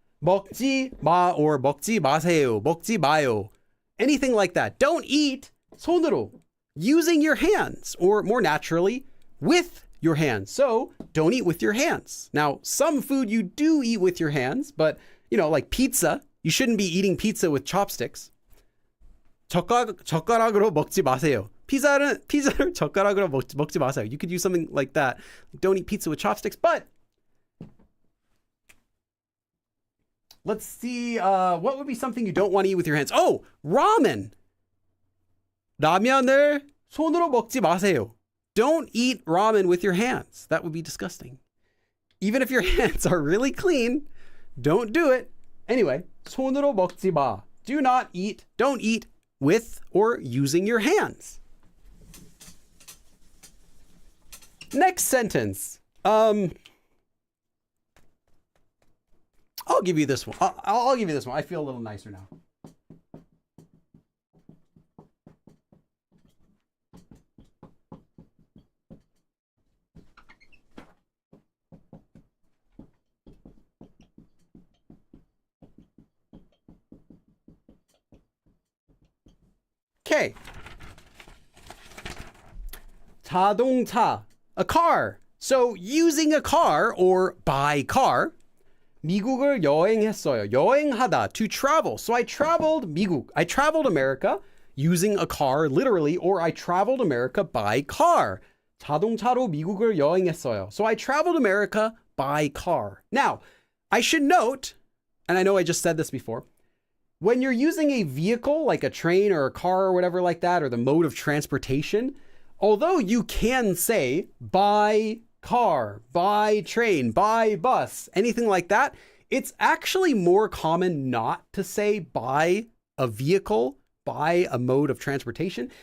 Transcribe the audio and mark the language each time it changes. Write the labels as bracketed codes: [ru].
[ko] 먹지 마 or 먹지 마세요. 먹지 마요. Anything like that. [en] Don't eat 손으로. Using your hands, or more naturally, with your hands. So don't eat with your hands. Now, some food you do eat with your hands, but like pizza, you shouldn't be eating pizza with chopsticks. [ko] 젓가락으로 먹지 마세요. 피자를 젓가락으로 먹지 마세요. [en] You could use something like that. Don't eat pizza with chopsticks, but let's see, what would be something you don't want to eat with your hands? Oh, ramen. [ko] 라면을 손으로 먹지 마세요. [en] Don't eat ramen with your hands. That would be disgusting. Even if your hands are really clean, don't do it. [ko] Anyway, 손으로 먹지 마. [en] Don't eat with or using your hands. Next sentence. I'll give you this one. I'll give you this one. I feel a little nicer now. Okay. 자동차, a car. So using a car or by car. [ko] 미국을 여행했어요. [en] 여행하다, to travel. So I traveled 미국. I traveled America using a car, literally, or I traveled America by car. [ko] 자동차로 미국을 여행했어요. [en] So I traveled America by car. Now, I should note, and I know I just said this before, when you're using a vehicle like a train or a car or whatever like that, or the mode of transportation, although you can say by car, by train, by bus, anything like that, it's actually more common not to say by a vehicle, by a mode of transportation.